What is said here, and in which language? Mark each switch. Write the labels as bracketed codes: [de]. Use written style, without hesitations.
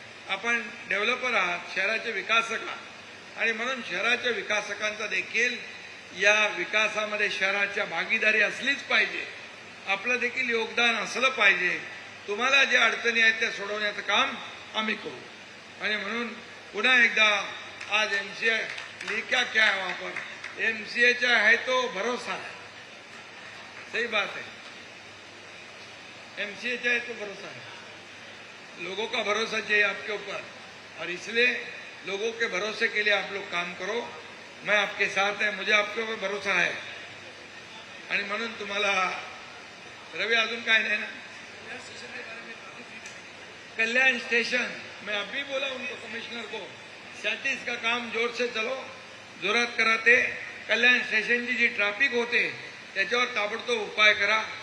[mr] आपण डेव्हलपर आहात, शहराचे विकासक आहात आणि म्हणून शहराच्या विकासकांचा देखील या विकासामध्ये शहराच्या भागीदारी असलीच पाहिजे, आपलं देखील योगदान असलं पाहिजे. तुम्हाला ज्या अडचणी आहेत त्या सोडवण्याचं काम आम्ही करू. आणि म्हणून पुन्हा एकदा आज [hi] MCA लिखा क्या है वहां पर, MCA है तो भरोसा है, सही बात है, MCA है तो भरोसा है, लोगों का भरोसा चाहिए आपके ऊपर और इसलिए लोगों के भरोसे के लिए आप लोग काम करो. मैं आपके साथ है, मुझे आपके ऊपर भरोसा है. [mr] आणि म्हणून तुम्हाला रवि अजून काय नाही ना, [hi] कल्याण स्टेशन मैं अभी बोला उनको, कमिश्नर को, सैंतीस का काम जोर से चलो, [mr] जोरात कराते. कल्याण स्टेशनची जी ट्रॅफिक होते त्याच्यावर ताबडतोब उपाय करा.